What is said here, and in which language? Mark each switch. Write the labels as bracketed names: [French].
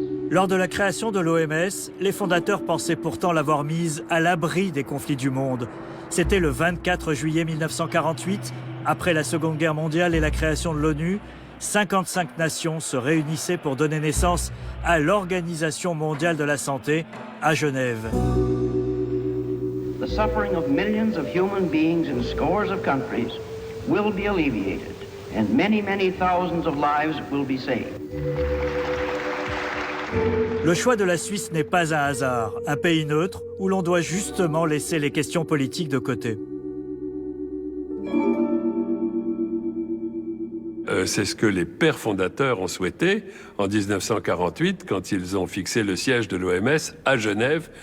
[French] Lors de la création de l'OMS, les fondateurs pensaient pourtant l'avoir mise à l'abri des conflits du monde. C'était le 24 juillet 1948, après la Seconde Guerre mondiale et la création de l'ONU, 55 nations se réunissaient pour donner naissance à l'Organisation mondiale de la santé à Genève. [English] The suffering of millions of human beings in scores of countries will be alleviated, and many, many thousands of lives will be saved. [French] Le choix de la Suisse n'est pas un hasard, un pays neutre où l'on doit justement laisser les questions politiques de côté. C'est ce que les pères fondateurs ont souhaité en 1948 quand ils ont fixé le siège de l'OMS à Genève.